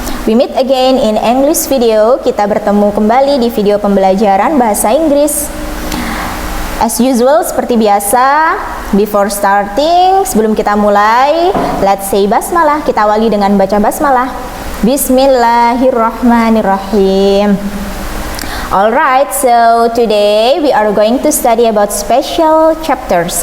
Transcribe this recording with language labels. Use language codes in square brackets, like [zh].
[en] We meet again in English video. [id] Kita bertemu kembali di video pembelajaran bahasa Inggris. [en] As usual, [id] seperti biasa, [en] before starting, [id] sebelum kita mulai, [en] let's say basmalah. [id] Kita awali dengan baca basmalah. [ar] Bismillahirrahmanirrahim. [en] Alright, so today we are going to study about special chapters.